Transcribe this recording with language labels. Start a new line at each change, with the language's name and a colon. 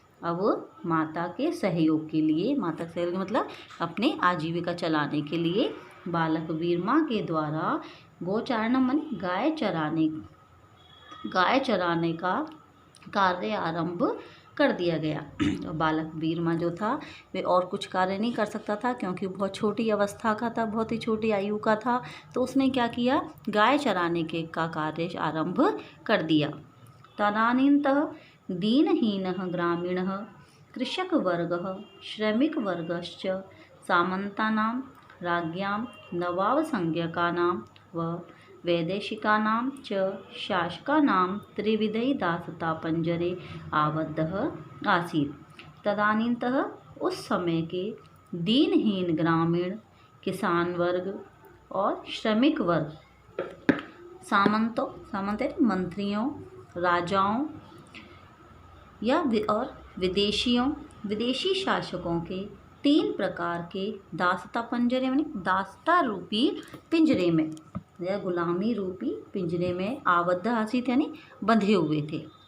Hindi: अब माता के सहयोग के लिए, माता के सहयोग मतलब अपने आजीविका चलाने के लिए बालक वीरमा के द्वारा गोचारण माने गाय चराने का कार्य आरंभ कर दिया गया। और बालक वीरमा जो था वे और कुछ कार्य नहीं कर सकता था, क्योंकि बहुत छोटी अवस्था का था, बहुत ही छोटी आयु का था। तो उसने क्या किया, गाय चराने के का कार्य आरंभ कर दिया।
Sanskrit: तदानीन्तः दीनहीनः ग्रामीणः कृषकवर्गः श्रमिकवर्गश्च सामन्तानां राज्ञां नवाबसंज्ञकानां व वैदेशिकानां च शासकानां त्रिविधै दासतापंजरे आबद्धः आसीत्।
Hindi: तदानीन्तः उस समय के दीनहीन ग्रामीण, किसान वर्ग और श्रमिक वर्ग सामंत मंत्रियों, राजाओं और विदेशी शासकों के 3 प्रकार के दासता पंजरे यानी दासता रूपी पिंजरे में या गुलामी रूपी पिंजरे में आबद्ध आसित यानी बंधे हुए थे।